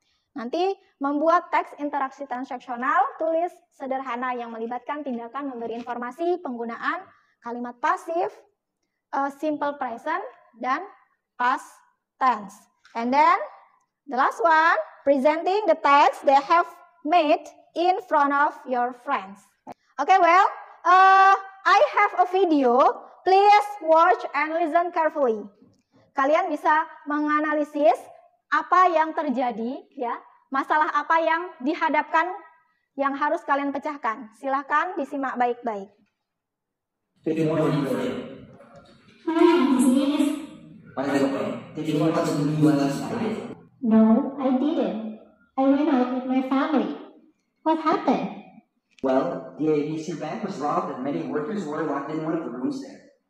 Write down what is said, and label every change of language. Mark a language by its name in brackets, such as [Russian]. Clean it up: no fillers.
[Indonesian] Nanti membuat teks interaksi transaksional, tulis sederhana yang melibatkan tindakan memberi informasi, penggunaan kalimat pasif, simple present, dan past tense. [English] And then the last one, presenting the text they have made in front of your friends. Okay, well, I have a video. Please watch and listen carefully. [Indonesian] Kalian bisa menganalisis apa yang terjadi, ya, masalah apa yang dihadapkan, yang harus kalian pecahkan. Silahkan disimak baik-baik. [English] Good morning, Hi, Mrs. by the way, did you watch the movie last night? No, I didn't. I went out with my family. What happened? Well, the ABC bank was robbed and many workers were locked in one of the rooms there.